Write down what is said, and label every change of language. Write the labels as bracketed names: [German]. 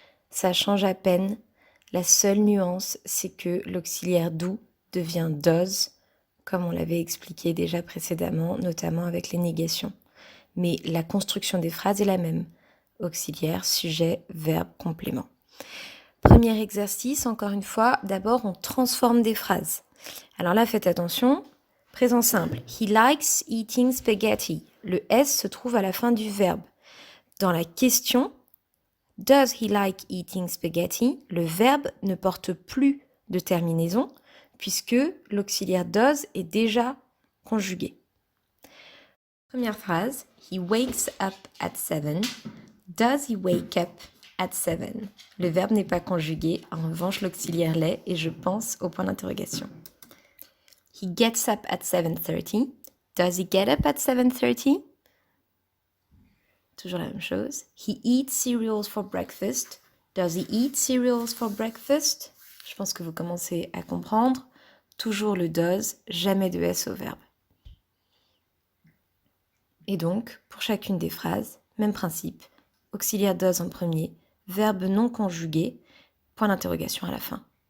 [French] Ça change à peine. La seule nuance, c'est que l'auxiliaire do devient does, comme on l'avait expliqué déjà précédemment, notamment avec les négations. Mais la construction des phrases est la même. Auxiliaire, sujet, verbe, complément. Premier exercice, encore une fois, d'abord on transforme des phrases. Alors là, faites attention. Présent simple. [English] He likes eating spaghetti. [French] Le S se trouve à la fin du verbe. Dans la question, [English] does he like eating spaghetti? [French] Le verbe ne porte plus de terminaison puisque l'auxiliaire does est déjà conjugué. Première phrase. [English] He wakes up at 7. Does he wake up at 7? [French] Le verbe n'est pas conjugué. En revanche, l'auxiliaire l'est et je pense au point d'interrogation. [English] He gets up at 7:30. Does he get up at 7:30? [French] Toujours la même chose. [English] He eats cereals for breakfast. Does he eat cereals for breakfast? [French] Je pense que vous commencez à comprendre. Toujours le does, jamais de S au verbe. Et donc, pour chacune des phrases, même principe. Auxiliaire does en premier, verbe non conjugué, point d'interrogation à la fin.